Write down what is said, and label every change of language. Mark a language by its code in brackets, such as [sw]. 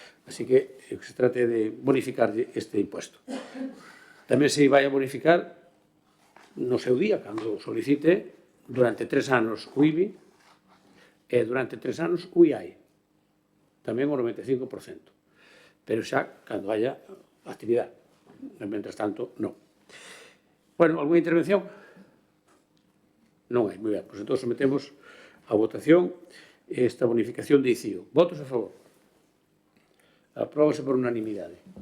[es] Así que se trate de bonificar este impuesto. [gl] Tamén se vai a bonificar no seu día, cando solicite, durante 3 anos o IBI e durante 3 anos o IAE, tamén o 95%, pero xa cando haya actividade. Mentres tanto, non. Bueno, alguna intervención? Non hai, moi ben. Pois entón sometemos a votación esta bonificación de ICIO. Votos a favor? Apróbase por unanimidade.